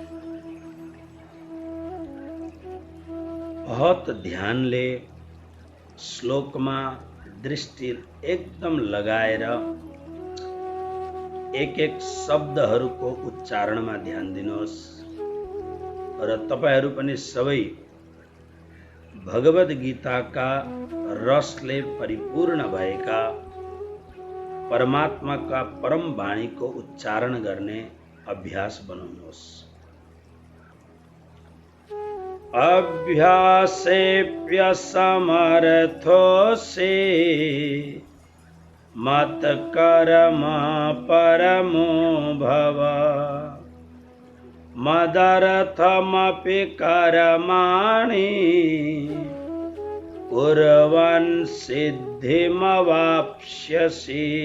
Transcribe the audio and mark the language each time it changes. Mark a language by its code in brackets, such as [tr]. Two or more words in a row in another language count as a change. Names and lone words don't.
[ne] बहुत ध्यानले श्लोकमा दृष्टि एकदम लगाएर एक एक शब्दहरूको उच्चारणमा ध्यान दिनुहोस् र तपाईहरू पनि सबै भगवद गीताका रसले परिपूर्ण भएका परमात्माका परम वाणीको उच्चारण गर्ने अभ्यास बनाउनुहोस्। [sa] अभ्यासेऽप्यसमर्थोऽसि मत्कर्म परमो भव मदर्थमपि कर्माणि कुर्वन् सिद्धिमवाप्स्यसि।